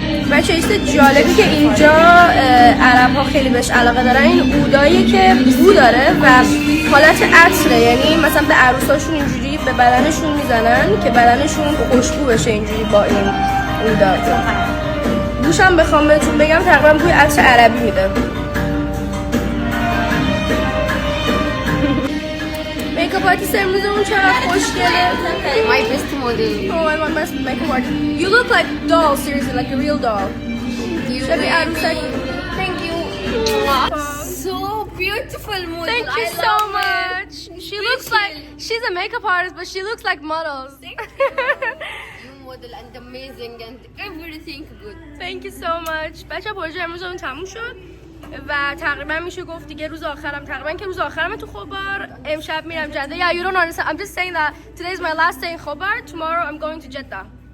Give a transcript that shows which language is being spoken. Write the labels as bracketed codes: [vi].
[fa] بچه چیز جالبی که اینجا عرب ها خیلی بهش علاقه دارن این عودایی که بو داره و حالت عطره، یعنی مثلا به عروساشون اینجوری به بدنشون میزنن که بدنشون خوشبو بشه اینجوری با این عودا. بوش هم بخوام بهتون بگم تقریبا بوی عطر عربی میده. میکاپ میکاپ آرتیست امروز اون چقدر خوشگله. [en] My best model. Oh, I want my makeup artist. You look like doll, seriously, like a real doll. You [tr] Şöyle bir [en] baby. armsak. Thank you. So beautiful model. Thank you I so love it. much. She looks like she's a makeup artist, but she looks like models. You model and amazing and everything good. Thank you so much. [fa] بچه پروژه امروزمون تموم شد و تقریبا میشه گفت دیگه روز آخرم تقریبا که روز آخرم تو خوبار. امشب میرم جده. [en] Yeah, you don't understand. I'm just saying that today is my last day in Khobar. Tomorrow I'm going to Jeddah.